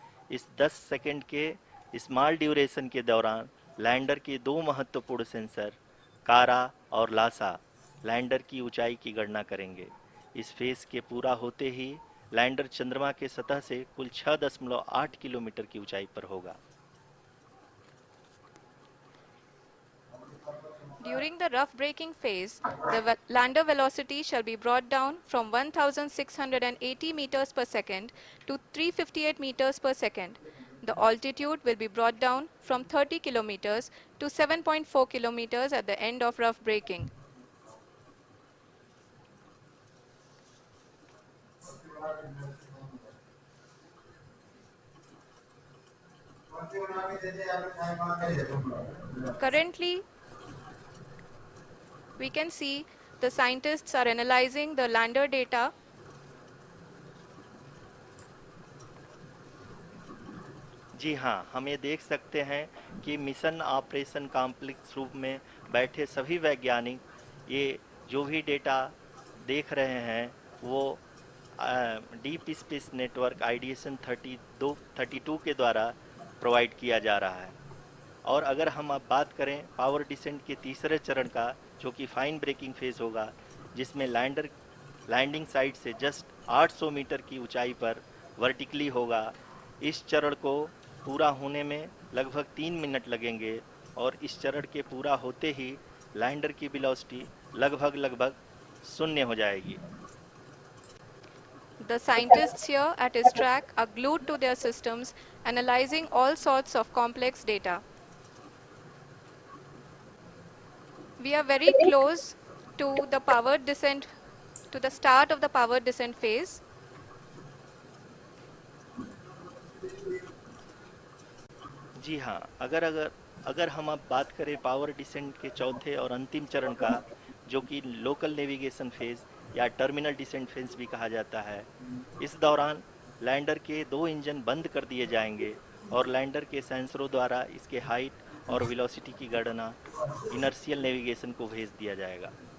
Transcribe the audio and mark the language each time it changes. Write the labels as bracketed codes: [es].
[hi] इस 10 सेकंड के small duration के दौरान लैंडर के 2 महत्वपूर्ण सेंसर कारा और लासा लैंडर की ऊंचाई की गणना करेंगे। इस फेज के पूरा होते ही लैंडर चंद्रमा के सतह से कुल 6.8 किलोमीटर की ऊंचाई पर होगा। [en] During the rough braking phase, the lander velocity shall be brought down from 1680 meters per second to 358 meters per second. The altitude will be brought down from 30 kilometers to 7.4 kilometers at the end of rough braking. Currently, we can see the scientists are analyzing the lander data. [hi] जी हाँ, हम ये देख सकते हैं कि mission operation complex रूप में बैठे सभी वैज्ञानिक ये जो भी डेटा देख रहे हैं वो डीप स्पेस नेटवर्क आईडीएसएन 32 के द्वारा प्रोवाइड किया जा रहा है। और अगर हम अब बात करें पावर डिसेंट के तीसरे चरण का, जो कि फाइन ब्रेकिंग फेज होगा, जिसमें लैंडर लैंडिंग साइट से जस्ट 800 मीटर की ऊंचाई पर वर्टिकली होगा। इस चरण को पूरा होने में लगभग 3 मिनट लगेंगे और इस चरण के पूरा होते ही लैंडर की वेलोसिटी लगभग शून्य हो जाएगी। [en] The scientists here at ISTRAC are glued to their systems, analyzing all sorts of complex data. We are very close to the powered descent, to the start of the powered descent phase. [hi] जी हाँ, अगर हम अब बात करें power descent के चौथे और अंतिम चरण का, जो कि लोकल नेविगेशन फेज या टर्मिनल डिसेंट फेज भी कहा जाता है, इस दौरान लैंडर के 2 इंजन बंद कर दिए जाएंगे और लैंडर के सेंसरों द्वारा इसके हाइट और वेलोसिटी की गणना इनर्शियल नेविगेशन को भेज दिया जाएगा।